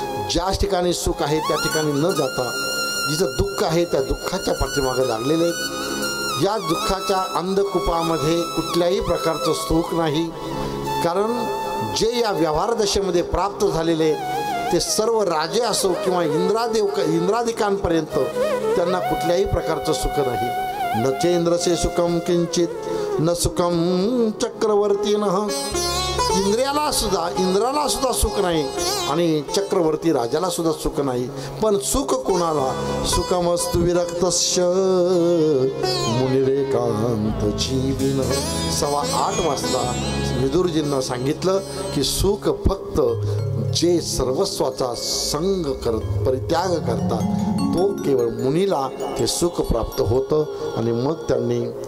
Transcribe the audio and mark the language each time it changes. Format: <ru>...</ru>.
<mr>ज्या ठिकाणी सुख आहे त्या ठिकाणी न जाता जिथं दुःख आहे त्या दुःखाच्या पाठीमागे लागलेले आहेत. या दुःखाच्या अंधकूपामध्ये कुठल्याही प्रकारचं सुख नाही. कारण जे या व्यवहार दशेमध्ये प्राप्त झालेले ते सर्व राजे असो किंवा इंद्रादिकांपर्यंत त्यांना कुठल्याही प्रकारचं सुख नाही.</mr> <sa>न चेंद्रसे सुखम किंचित न सुखम चक्रवर्तीनः.</sa> <mr>इंद्राला सुद्धा सुख नाही आणि चक्रवर्ती राजाला सुद्धा सुख नाही. पण सुख कोणाला? सुखमस्तु विरक्तस्य मुनिरेकांत जीविन. 8:15 वाजता विदुरजींना सांगितलं की सुख फक्त जे सर्वस्वाचा संग परित्याग करतात तो केवळ मुनीला ते सुख प्राप्त होतं. आणि मग त्यांनी</mr>